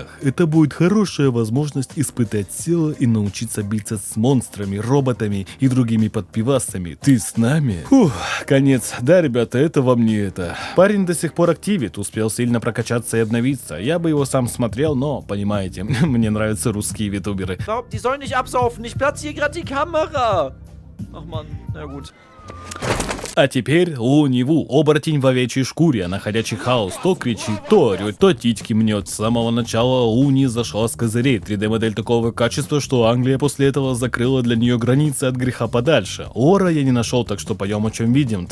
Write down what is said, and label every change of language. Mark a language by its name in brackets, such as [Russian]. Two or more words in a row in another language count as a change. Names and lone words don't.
[Russian] Это будет хорошая возможность испытать силу и научиться биться с монстрами, роботами и другими подпивасами. Ты с нами? Фух, конец. Да, ребята, это вам не это. Парень до сих пор активит, успел сильно прокачаться и обновиться. Я бы его сам смотрел, но, понимаете, мне нравятся русские витуберы. [German] Die sollen nicht absaufen, ich platziere gerade die Kamera. Ach man, na gut. [Russian] А теперь Луни Ву, оборотень в овечьей шкуре, находящий хаос, то кричит, то орёт, то титьки мнет. С самого начала Луни зашла с козырей. 3D-модель такого качества, что Англия после этого закрыла для нее границы от греха подальше. Лора я не нашел, так что поем о чем видим.